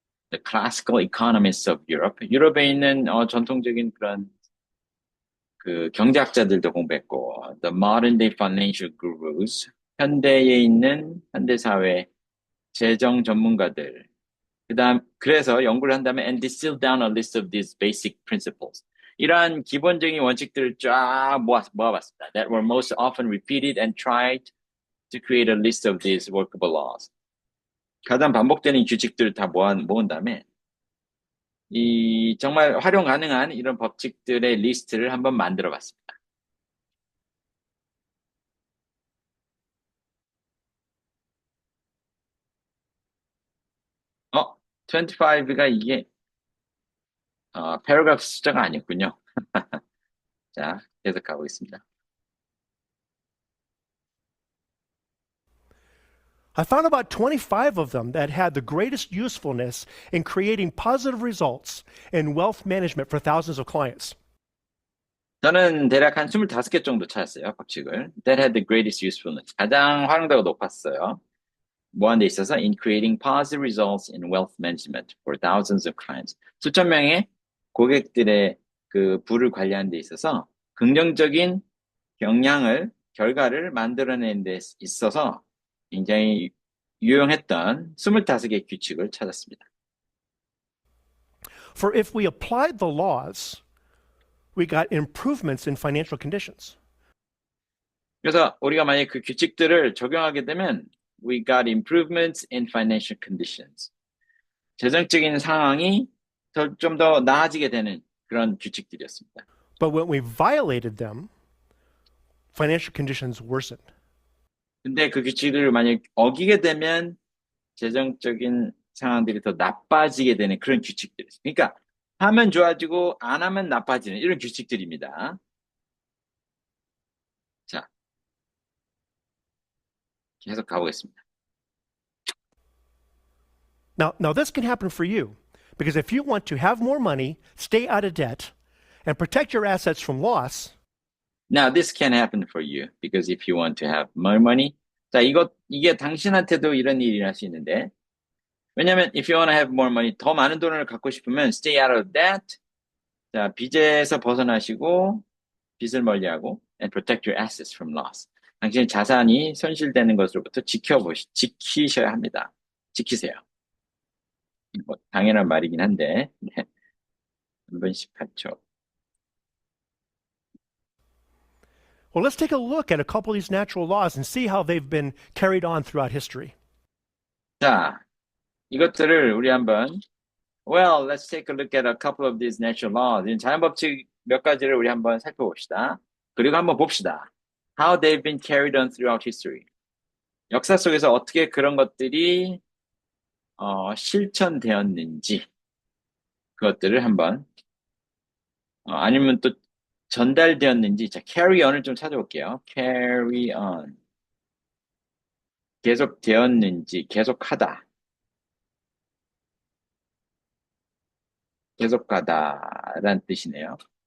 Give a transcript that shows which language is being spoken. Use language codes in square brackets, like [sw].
[en] The classical economists of Europe. [ko] 유럽에 있는 전통적인 그런 그 경제학자들도 공부했고, [en] the modern day financial gurus. [ko] 현대에 있는 현대사회 재정 전문가들. 그래서 연구를 한 다음에 [en] and distill down a list of these basic principles. [ko] 이러한 기본적인 원칙들을 쫙 모아봤습니다. [en] That were most often repeated and tried to create a list of these workable laws. [ko] 가장 반복되는 규칙들을 다 모은 다음에 이 정말 활용 가능한 이런 법칙들의 리스트를 한번 만들어 봤습니다. 25가 이게 패러그래프 숫자가 아니었군요. 자, 계속 가고 있습니다. [en] I found about 25 of them that had the greatest usefulness in creating positive results in wealth management for thousands of clients. [ko] 저는 대략 한 25개 정도 찾았어요, 법칙을. [en] That had the greatest usefulness. [ko] 가장 활용도가 높았어요. 뭐 하는 데 있어서 [en] in creating positive results in wealth management for thousands of clients. [ko] 수천 명의 고객들의 그 부를 관리하는 데 있어서 긍정적인 결과를 만들어내는 데 있어서 굉장히 유용했던 25개의 규칙을 찾았습니다. [en] For if we applied the laws, we got improvements in financial conditions. [ko] 그래서 우리가 만약에 그 규칙들을 적용하게 되면 [en] we got improvements in financial conditions. [ko] 재정적인 상황이 좀 더 나아지게 되는 그런 규칙들이었습니다. [en] But when we violated them, financial conditions worsened. [ko] 근데 그 규칙을 만약 어기게 되면 재정적인 상황들이 더 나빠지게 되는 그런 규칙들이었습니다. 그러니까 하면 좋아지고 안 하면 나빠지는 이런 규칙들입니다. 자, 계속 가보겠습니다. [en] Now this can happen for you, because if you want to have more money, stay out of debt, and protect your assets from loss. Now this can happen for you because if you want to have more money. [ko] 자, 이게 당신한테도 이런 일이 날 수 있는데. 왜냐면 [en] if you want to have more money, [ko] 더 많은 돈을 갖고 싶으면 [en] stay out of debt. [ko] 자, 빚에서 벗어나시고 빚을 멀리하고 [en] and protect your assets from loss. [ko] 당신의 자산이 손실되는 것으로부터 지키셔야 합니다. 지키세요. 뭐, 당연한 말이긴 한데. 네. 3분 18초. [en] Well, let's take a look at a couple of these natural laws and see how they've been carried on throughout history. [ko] 자, 이것들을 우리 한번 [en] Well, let's take a look at a couple of these natural laws. [ko] 이 자연 법칙 몇 가지를 우리 한번 살펴봅시다. 그리고 한번 봅시다. [en] How they've been carried on throughout history. [ko] 역사 속에서 어떻게 그런 것들이 실천되었는지 그것들을 한번 아니면 또 전달되었는지 자 carry on을 좀 찾아볼게요. carry on 계속 되었는지 계속하다 계속가다라는 뜻이네요.